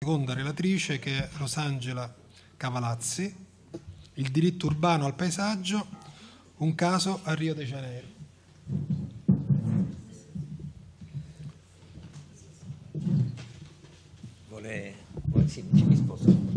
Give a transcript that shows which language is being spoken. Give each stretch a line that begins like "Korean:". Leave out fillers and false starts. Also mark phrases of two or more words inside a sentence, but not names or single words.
Italian: seconda relatrice, che è Rosangela Cavalazzi, il diritto urbano al paesaggio, un caso a Rio de Janeiro. Sì, ci mi sposo.